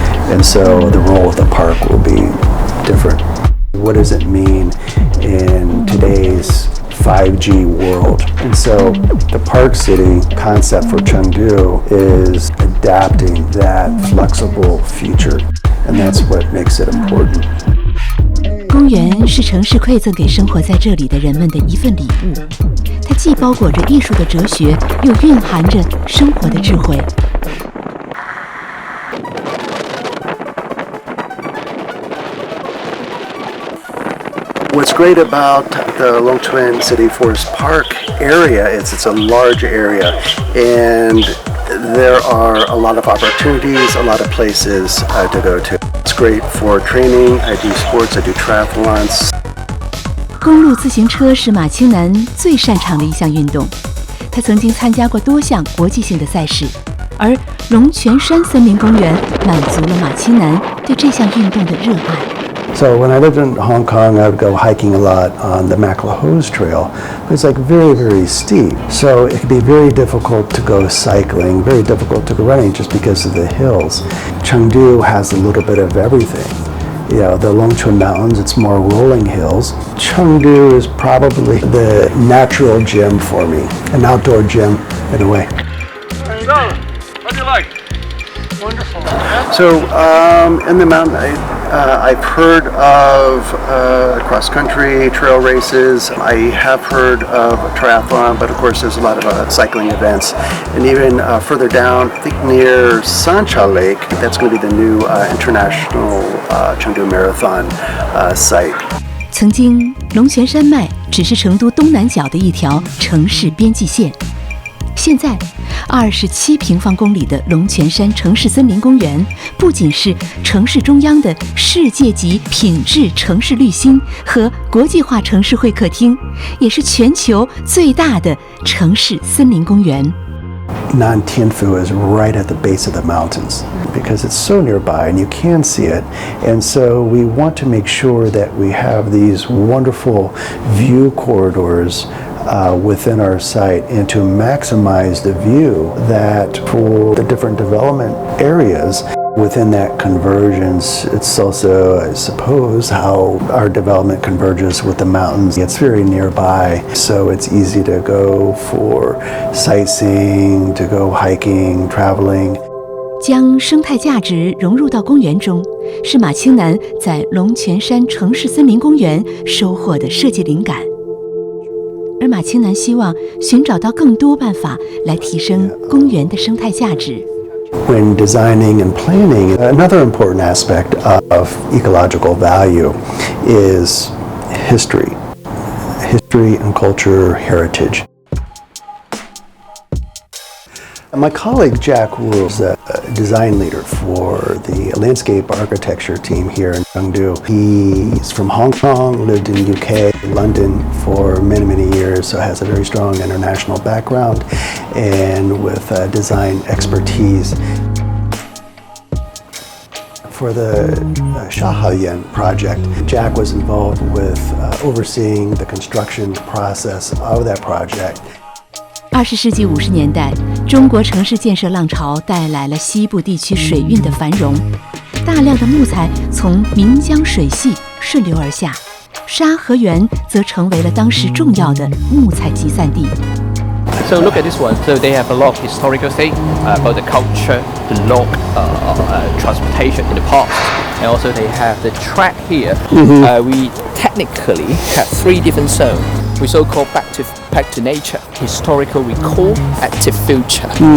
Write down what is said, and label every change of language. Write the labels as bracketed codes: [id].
[en] And so the role of the park will be different. What does it mean in today's 5G world? And so the Park City concept for Chengdu is adapting that flexible future. And that's what makes it important. [zh] 公园是城市馈赠给生活在这里的人们的一份礼物，它既包裹着艺术的哲学，又蕴含着生活的智慧。 [en] What's great about the Longchuan City Forest Park area is it's a large area, and there are a lot of opportunities, a lot of places to go to. It's great for training. I do sports, I do triathlons. [zh] 公路自行车是马青南最擅长的一项运动，他曾经参加过多项国际性的赛事，而龙泉山森林公园满足了马青南对这项运动的热爱。 [en] So when I lived in Hong Kong, I would go hiking a lot on the McLehose Trail. It's like very, very steep. So it could be very difficult to go cycling, very difficult to go running just because of the hills. Chengdu has a little bit of everything. You know, the Longchuan Mountains, it's more rolling hills. Chengdu is probably the natural gym for me, an outdoor gym in a way. There you go. What do you like? Wonderful. So in the mountain, I've heard of cross-country trail races. I have heard of triathlon, but of course there's a lot of cycling events. And even further down, I think near Sancha Lake, that's going to be the new international Chengdu Marathon site. [zh] 曾经，龙泉山脉只是成都东南角的一条城市边际线。现在，27平方公里的龙泉山城市森林公园，不仅是城市中央的世界级品质城市绿心和国际化城市会客厅，也是全球最大的城市森林公园。 [en] Nantianfu is right at the base of the mountains because it's so nearby and you can see it. And so we want to make sure that we have these wonderful view corridors within our site and to maximize the view that for the different development areas within that convergence. It's also, I suppose, how our development converges with the mountains. It's very nearby, so it's easy to go for sightseeing, to go hiking, traveling. [zh] 将生态价值融入到公园中，是马青南在龙泉山城市森林公园收获的设计灵感。而马青南希望寻找到更多办法来提升公园的生态价值。 [en] When designing and planning, another important aspect of ecological value is history and culture, heritage. My colleague Jack Wu is a design leader for the landscape architecture team here in Chengdu. He's from Hong Kong, lived in UK, London for many, many years, so has a very strong international background and with design expertise. For the Shahayan project, Jack was involved with overseeing the construction process of that project. [zh] 20世纪50年代，中国城市建设浪潮带来了西部地区水运的繁荣，大量的木材从岷江水系顺流而下，沙河源则成为了当时重要的木材集散地。 [en] So look at this one. So they have a lot of historical things about the culture, the log transportation in the past, and also they have the track here. We technically have 3 different zones. We so-called back to nature, historical recall, active future.